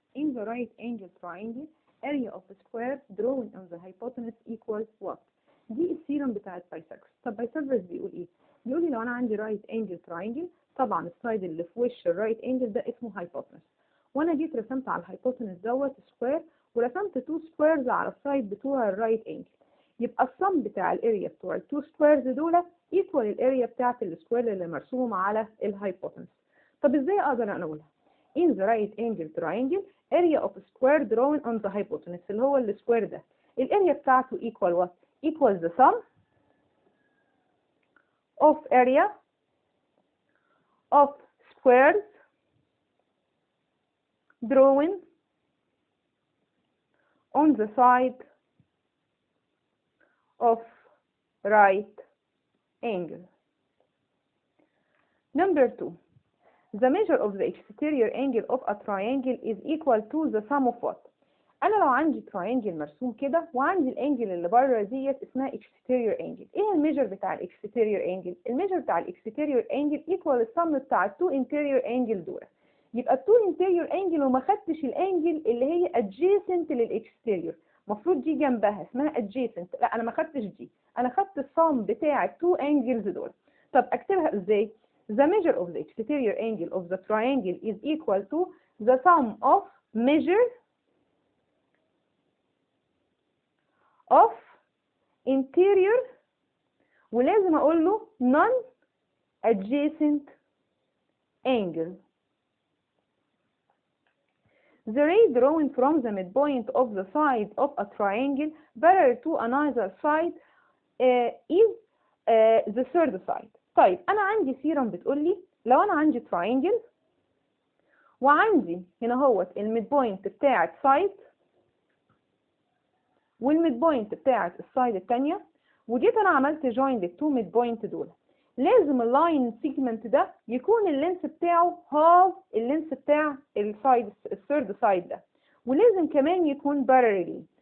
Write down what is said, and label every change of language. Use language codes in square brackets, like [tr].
[en] In the right angle triangle area of the square drawn on the hypotenuse equals what؟ [ar] دي الثيرم بتاعت بايثاغورس. طب بايثاغورس بيقول ايه؟ بيقول لي لو انا عندي رايت انجل تراينجل، طبعا السايد اللي في وش الرايت انجل ده اسمه هايبوتنس، وانا جيت رسمت على الهايبوتنس دوت سكوير ورسمت 2 سكويرز على السايد بتوع الرايت انجل، يبقى الصم بتاع الاريا بتوع ال 2 سكويرز دول ايكوال الاريا بتاعت السكوير اللي مرسوم على الهايبوتنس. طب ازاي اقدر انا اقولها؟ [en] in the right angle triangle area of square drawn on the hypotenuse [ar] اللي هو السكوير ده، الاريا بتاعته [en] equal what؟ equal the sum of area of squares drawn on the side of right angle. Number 2. The measure of the exterior angle of a triangle is equal to the sum of what؟ [ar] أنا لو عندي تراينجل مرسوم كده وعندي الانجل اللي بره ديت اسمها [en] exterior angle. [ar] إيه الميجر بتاع exterior angle؟ الميجر بتاع exterior angle equal السم بتاع التو interior angle دول. يبقى التو interior angle وما خدتش الانجل اللي هي adjacent للإكستيريور، المفروض دي جنبها اسمها adjacent، لا أنا ما خدتش دي، أنا خدت السم بتاع التو انجلز دول. [en] طب أكتبها إزاي؟ The measure of the exterior angle of the triangle is equal to the sum of measure of interior [ar] ولازم أقول له [en] non-adjacent angle. The ray drawn from the midpoint of the side of a triangle parallel to another side is the third side. [ar] طيب أنا عندي ثيرم بتقول لي لو أنا عندي تراينجل وعندي هنا هوت الميد بوينت بتاعت سايد والميد بوينت بتاعت السايد التانية، وجيت أنا عملت جوين للتو ميد بوينت دول، لازم اللاين سيجمنت ده يكون اللينس بتاعه هاف اللينس بتاع السايد الثيرد سايد ده، ولازم كمان يكون باراليل.